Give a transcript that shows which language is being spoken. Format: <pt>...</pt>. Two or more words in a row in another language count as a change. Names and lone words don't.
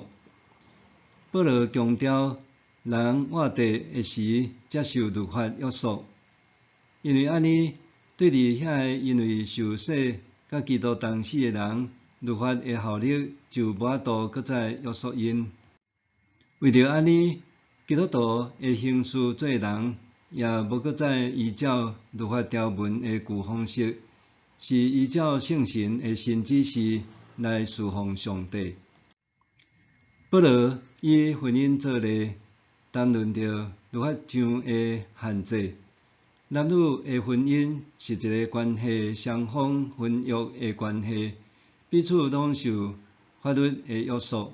<nan>保罗强调，人活地的时，才受律法约束，因为安尼，对伫遐个因为受洗甲基督同死的人，律法的效力就无法度搁再约束因。为着安尼，基督徒的行事做人，也无搁再依照律法条文的旧方式，是依照圣神的新指示来侍奉上帝。保罗以婚姻做例，谈论着律法上的限制。男女的婚姻是一个关系双方婚约的关系，彼此拢受法律的约束。</nan>